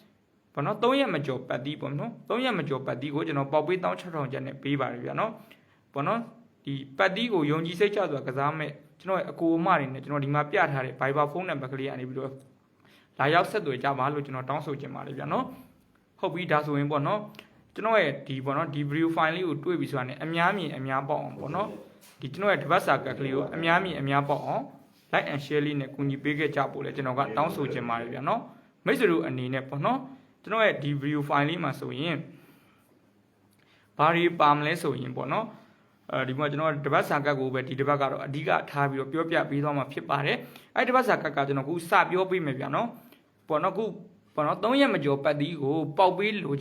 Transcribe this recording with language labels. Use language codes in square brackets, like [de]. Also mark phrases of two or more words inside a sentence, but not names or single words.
[my] 3 ရက်မကျော်ပတ်တီးပေါ့နော်3ရက်မကျော်ပတ်တီးကိုကျွန်တော်ပေါက်ပေး16000ကျပ်နဲ့ပေးပါတယ်ဗျာနော်ပေါ့နော်ဒီပတ်တီးကိုယုံကြည်စိတ်ချစွာကစားမဲ့ကျွန်တော်ရဲ့အကိုအမတွေနဲ့ကျွန်တော်ဒီမှာပြထားတဲ့ Viber ဖုန်းနံပါတ်ကလေးကနေပြီးတော့လာရောက်ဆက်သွယ်ကြပါလို့ကျွန်တော်တောင်းဆိုချင်ပါတယ်ဗျာနော်ဟုတ်ပြီဒါဆိုရင်ပေါ့နော်ကျွန်တော်ရဲ့ဒီပေါ့နော်ဒီ [en] video file [my] လေးကိုတွေ့ပြီဆိုတာနဲ့အများ မြင်အများပေါက်အောင်ပေါ့နော်ဒီကျွန်တော်ရဲ့တပတ်စာကတ်ကလေးကိုအများမြင်အများပေါက်အောင် [en] like and share [my] လေးနဲ့ကူညီပေးခဲ့ကြဖို့လဲကျွန်တော်ကတောင်းဆိုချင်ပါတယ်ဗျာနော်မိတ်ဆွေတို့အနေနဲ့ပေါ့နော်ကျွန်တော်ရဲ့ဒီ [en] video file [my] လေးမှာဆိုရင်ဘာတွေပါမလဲဆိုရင်ပေါ့နော်ဒီ မှာကျွန်တော်တပတ်စာကတ်ကိုပဲဒီတပတ်ကတော့အဓိကထားပြီးတော့ပြောပြပေးသွားမှာဖြစ်ပါတယ်အဲ့တပတ်စာကတ်ကကျွန်တော်ခုစပြောပေးမယ်ဗျာနော်ပေါ့နော်ခုပေါ့နော်3ရက်မကျော်ပတ်သီးကိုပေါက်ပေးလိုချ